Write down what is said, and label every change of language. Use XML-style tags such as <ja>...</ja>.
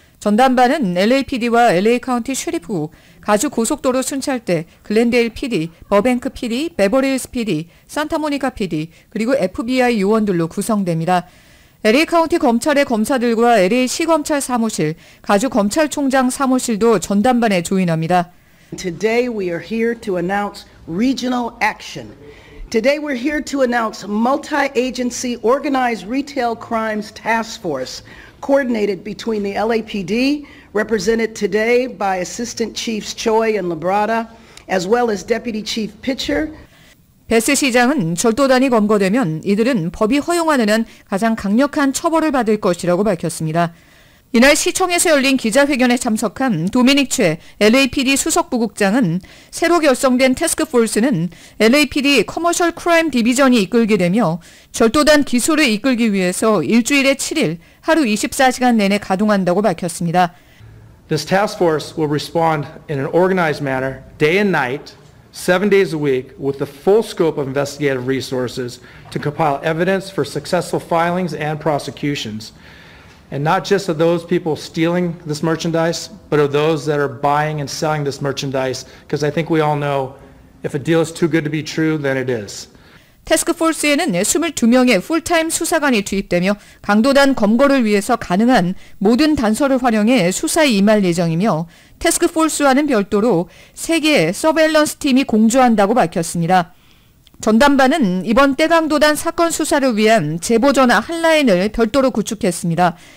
<ko>전담반은 LAPD와 LA 카운티 셰리프, 가주 고속도로 순찰대, 글렌데일 PD, 버뱅크 PD, 베버리힐스 PD, 산타모니카 PD, 그리고 FBI 요원들로 구성됩니다. LA 카운티 검찰의 검사들과 LA 시검찰 사무실, 가주 검찰총장 사무실도 전담반에 조인합니다.</ko> <en>Today we are here to announce regional action. Today we're here to announce multi-agency organized retail crimes task force coordinated between the LAPD, represented today by Assistant Chiefs Choi and Labrada, as well as Deputy Chief Pitcher.</en> <ko>베스 시장은 절도단이 검거되면 이들은 법이 허용하는 한 가장 강력한 처벌을 받을 것이라고 밝혔습니다. 이날 시청에서 열린 기자회견에 참석한 도미닉 최 LAPD 수석부국장은 새로 결성된 태스크포스는 LAPD 커머셜 크라임 디비전이 이끌게 되며 절도단 기소를 이끌기 위해서 일주일에 7일, 하루 24시간 내내 가동한다고 밝혔습니다.</ko> <en>This task force will respond in an organized manner, day and night, 7 days a week, with the full scope of investigative resources to compile evidence for successful filings and prosecutions. And not just of those people stealing this merchandise, but of those that are buying and selling this merchandise, because I think we all know if a deal is too good to be true, then it is.</en> <ko>태스크포스에는 22명의 풀타임 수사관이 투입되며 강도단 검거를 위해서 가능한 모든 단서를 활용해 수사에 임할 예정이며 태스크포스와는 별도로 3개의 서베일런스 팀이 공조한다고 밝혔습니다. 전담반은 이번 떼강도단 사건 수사를 위한 제보전화 한라인을 별도로 구축했습니다.</ko>